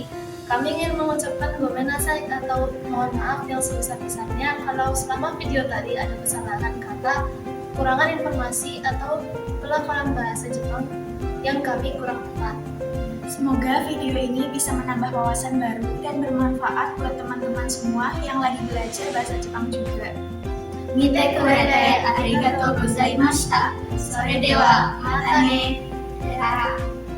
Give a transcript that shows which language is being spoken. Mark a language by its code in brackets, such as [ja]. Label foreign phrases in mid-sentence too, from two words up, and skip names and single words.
[id] Kami ingin mengucapkan gomenasai atau mohon maaf yang sebesar-besarnya kalau selama video tadi ada kesalahan kata, kurangan informasi atau pelafalan bahasa Jepang yang kami kurang tepat. Semoga video ini bisa menambah wawasan baru dan bermanfaat buat teman-teman semua yang lagi belajar bahasa Jepang juga. [ja] 見てくれてありがとうございました. それでは, またね.